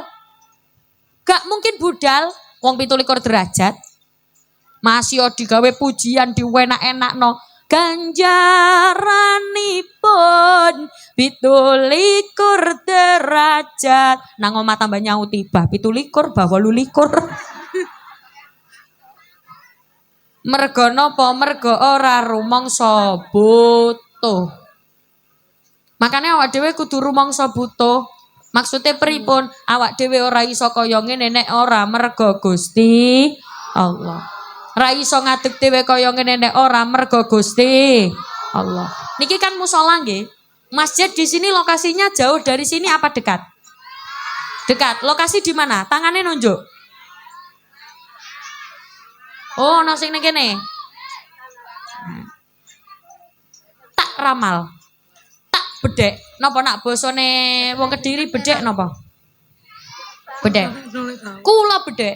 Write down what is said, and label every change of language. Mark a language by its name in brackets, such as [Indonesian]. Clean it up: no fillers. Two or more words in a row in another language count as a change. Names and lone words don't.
[Javanese] Gak mungkin budal wong 17 derajat. Masih digawe pujian diwenak-enakno. Ganjaranipun 17 derajat. Nang omah tambah nyauti bah 17 bah 18. Merga napa? Merga ora rumangsa butuh. Makane awak dhewe kudu rumangsa butuh. Maksudnya pripun? Awak dhewe ora iso kaya ngene nek ora merga Gusti Allah. Ora iso ngadeg dhewe kaya ngene nek ora merga Gusti Allah. Niki kan musala nggih. [Indonesian] Masjid di sini lokasinya jauh dari sini apa dekat? Dekat. Lokasi di mana? Tangannya nunjuk. [Javanese] Oh, ono sing ning kene. Tak ramal. Tak bedek. Napa nak basane wong Kediri bedek napa? Bedek. Kula bedek.